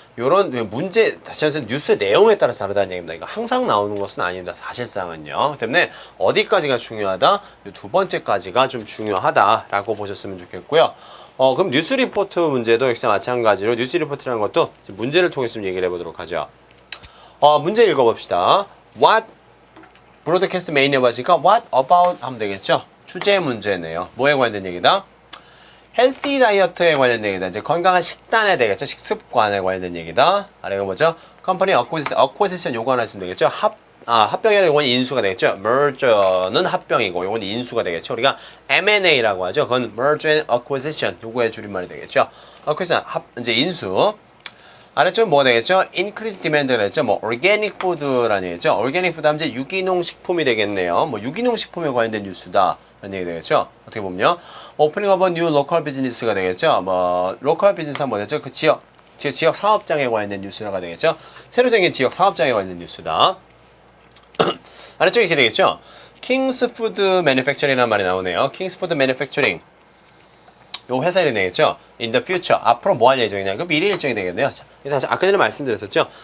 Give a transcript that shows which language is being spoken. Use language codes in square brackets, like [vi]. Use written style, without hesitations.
[ko] 요런 문제, 다시 말씀 뉴스의 내용에 따라서 다르다는 얘기입니다. 이거 항상 나오는 것은 아닙니다. 사실상은요. 때문에 어디까지가 중요하다? 두 번째까지가 좀 중요하다라고 보셨으면 좋겠고요. 그럼 뉴스 리포트 문제도 역시 마찬가지로 뉴스 리포트라는 것도 문제를 통해서 좀 얘기를 해보도록 하죠. 문제 읽어봅시다. [en] What broadcast mainly about? [ko] What about 하면 되겠죠? 주제 문제네요. 뭐에 관련된 얘기다? 헬시 다이어트에 관련된 얘기다. 이제 건강한 식단에 되겠죠. 식습관에 관련된 얘기다. 아래가 뭐죠? 컴퍼니 어쿠지션 요거 하나 있으면 되겠죠. 합병이라는 요건 인수가 되겠죠. merger는 합병이고 요건 인수가 되겠죠. 우리가 M&A라고 하죠. 그건 [en] merger and acquisition [ko] 요거의 줄임말이 되겠죠. acquisition 이제 인수. 아래쪽 뭐가 되겠죠? [en] increase demand [ko] 가 되겠죠. organic food라는 얘기죠. organic food 하면 이제 유기농 식품이 되겠네요. 유기농 식품에 관련된 뉴스다 라는 얘기 되겠죠. 어떻게 보면요, [en] opening of a new local business [ko] 가 되겠죠. local business 하면 뭐겠죠? 그 지역 사업장에 관련된 뉴스가 되겠죠. 새로 생긴 지역 사업장에 관련된 뉴스다. 아래쪽에 이렇게 되겠죠. 킹스 푸드 매니팩처링이라는 말이 나오네요. 킹스 푸드 매니팩처링 요 회사 이름이 되겠죠. [en] in the future, [ko] 앞으로 뭐 할 예정이냐, 그 미래 일정이 되겠네요. 자, 다시 아까 전에 말씀드렸었죠.